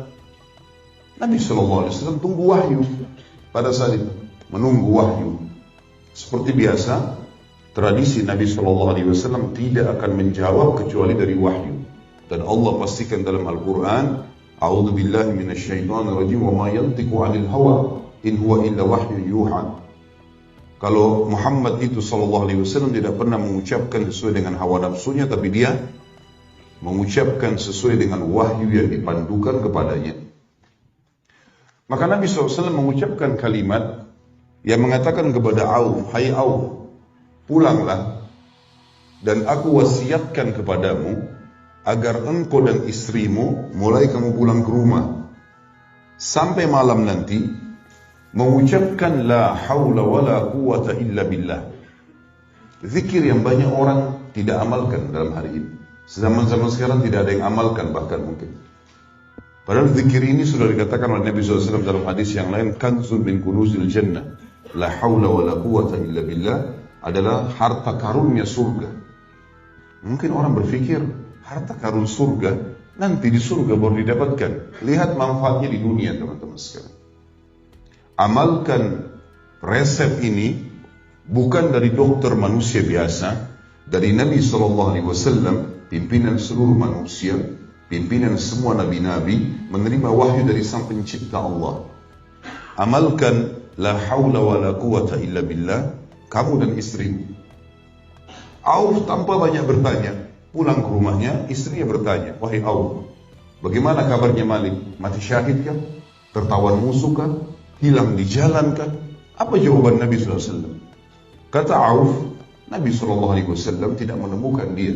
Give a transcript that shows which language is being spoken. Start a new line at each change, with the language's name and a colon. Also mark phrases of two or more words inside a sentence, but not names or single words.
Indonesian: Nabi SAW tunggu wahyu pada saat itu, menunggu wahyu. Seperti biasa, tradisi Nabi SAW tidak akan menjawab kecuali dari wahyu. Dan Allah pastikan dalam Al-Quran,
Arabic: أعوذ بالله من الشيطان الرجيم وما ينطق عن الهوى إن هو إلا وحي يوحى.
Indonesian: Kalau Muhammad itu SAW tidak pernah mengucapkan sesuai dengan hawa nafsunya, tapi dia mengucapkan sesuai dengan wahyu yang dipandukan kepadanya. Maka Nabi SAW mengucapkan kalimat yang mengatakan kepada Auf, hai Auf, pulanglah, dan aku wasiatkan kepadamu agar engkau dan istrimu mulai kamu pulang ke rumah sampai malam nanti mengucapkan
Arabic: لا حول ولا قوة إلا بالله.
Indonesian: Zikir yang banyak orang tidak amalkan dalam hari ini. Zaman-zaman sekarang tidak ada yang amalkan bahkan mungkin. Padahal zikir ini sudah dikatakan oleh Nabi SAW dalam hadis yang lain,
Arabic: كنز من كنوز الجنة. لا حول ولا قوة إلا بالله
Indonesian: adalah harta karunnya surga. Mungkin orang berpikir harta karun surga nanti di surga baru didapatkan. Lihat manfaatnya di dunia teman-teman sekalian. Amalkan resep ini bukan dari dokter manusia biasa, dari Nabi SAW, pimpinan seluruh manusia, pimpinan semua nabi-nabi, menerima wahyu dari sang pencipta Allah.
Arabic: Amalkan لا حول ولا قوة إلا بالله,
Indonesian: kamu dan istrimu. Auf tanpa banyak bertanya, pulang ke rumahnya, istrinya bertanya, wahai Auf, bagaimana kabarnya Malik? Mati syahid kan? Tertawan musuh kan? Hilang di jalan kan? Apa jawaban Nabi SAW? Kata Auf, Nabi SAW tidak menemukan dia.